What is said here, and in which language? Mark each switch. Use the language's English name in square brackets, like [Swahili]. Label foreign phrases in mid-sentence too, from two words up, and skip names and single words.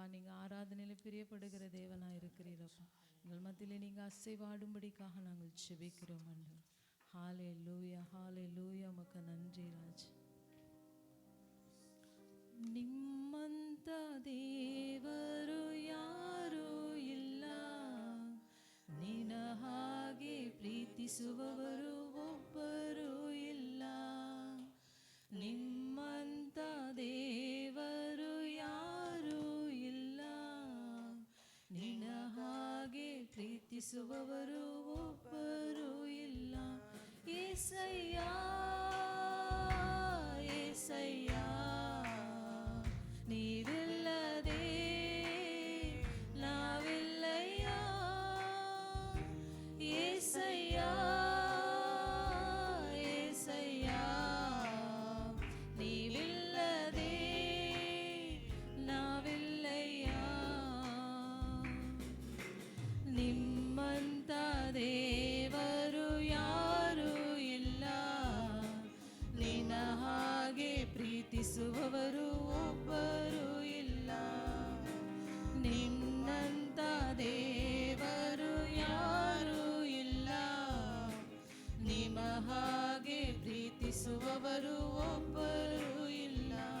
[Tamil] நீங்கள் ஆராதனையில் பிரியப்படுகிற தேவனாக இருக்கிறீரப்பா. எங்கள் மத்தியில் நீங்கள் அசைவாடும்படிக்காக நாங்கள் ஜெபிக்கிறோம் ஆண்டவர். ஹல்லேலூயா ஹல்லேலூயா. உமக்கு நன்றி ராஜ். [Kannada] ನಿಮ್ಮಂತ ದೇವರು ಯಾರೂ ಇಲ್ಲ, ನಿನ್ನ ಹಾಗೆ ಪ್ರೀತಿಸುವವರು ಒಬ್ಬರೂ ಇಲ್ಲ. ನಿಮ್ಮಂತ ದೇವರು ಯಾರೂ ಇಲ್ಲ, ನಿನ್ನ ಹಾಗೆ ಪ್ರೀತಿಸುವವರು ಒಬ್ಬರೂ ಇಲ್ಲ. [Telugu] యేసయ్య యేసయ్య నీవిల్లదే నావిల్లయ్య. యేసయ్య యేసయ్య నీవిల్లదే నావిల్లయ్య. [Kannada] ನಿಮ್ಮಂತ ದೇವರು ಯಾರೂ ಇಲ್ಲ, ನಿನ್ನ ಹಾಗೆ ಪ್ರೀತಿಸುವವರು ಒಬ್ಬರೂ ಇಲ್ಲ. ನಿನ್ನಂತ ದೇವರು ಯಾರೂ ಇಲ್ಲ, ನಿಮ್ಮ ಹಾಗೆ ಪ್ರೀತಿಸುವವರು ಒಬ್ಬರೂ ಇಲ್ಲ.